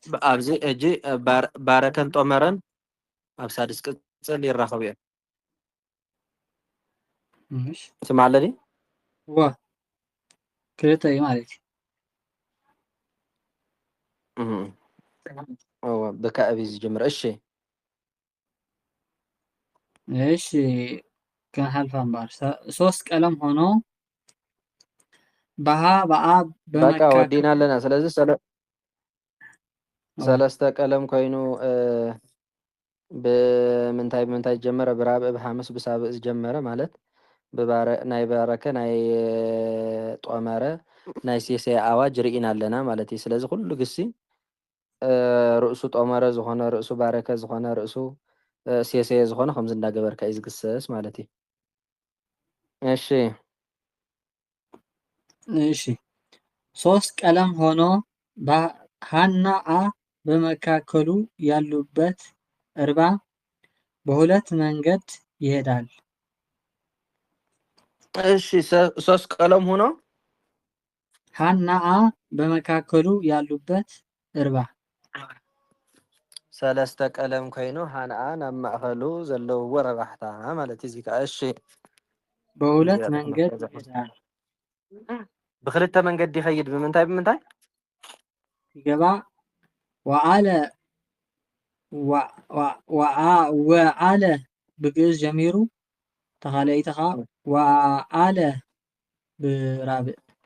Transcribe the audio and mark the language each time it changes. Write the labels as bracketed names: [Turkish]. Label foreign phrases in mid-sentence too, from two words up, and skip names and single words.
[Tigrinya] ኣብዚ ሕጂ ባረከን ጦመረን ኣብ ሳድስ ቅፅል ይራኸቡ እዮም ስማዕ ኣለኒ ዋ ክልተ እዩ ማለት እዩ ብካዕቢ ዝጀምር እሺ እሺ ክንሓልፋ እምበር [Amharic] ሶስት ቀለም ሆኖ [Tigrinya] ባሃ በኣ በቃ ወዲና ኣለና ስለዚ ሰለስተ ቀለም ኮይኑ ብምንታይ ብምንታይ ዝጀመረ ብራብዕ ብሓሙስ ብሳብዕ ዝጀመረ ማለት ናይ ባረከ ናይ ጦመረ ናይ ሴሰይ ኣዋጅ ርኢና ኣለና ማለት እዩ ስለዚ ኩሉ ግሲ ርእሱ ጦመረ ዝኾነ ርእሱ ባረከ ዝኾነ ርእሱ ሴሰየ ዝኾነ ከምዚ እንዳገበርካ እዩ ዝግሰስ ማለት እዩ። እሺ [Amharic] እሺ 3 ቀለም ሆኖ ሀና አ በመካከሉ ያሉበት እርባ በሁለት መንገድ ይሄዳል። እሺ 3 ቀለም ሆኖ ሀና አ በመካከሉ ያሉበት እርባ [Tigrinya] ሰለስተ ቀለም ኮይኑ ሃንኣ ናብ ማእኸሉ ዘለውዎ ረባሕታ ማለት እዩ። እዚ ከዓ እሺ [Amharic] በሁለት መንገድ ይሄዳል። [Tigrinya] ብክልተ መንገዲ ይኸይድ ብምንታይ ብምንታይ ይገባ ወአለ ብግዕዝ ጀሚሩ ተኻልአይቲ ከዓ ወአለ ብራብዕ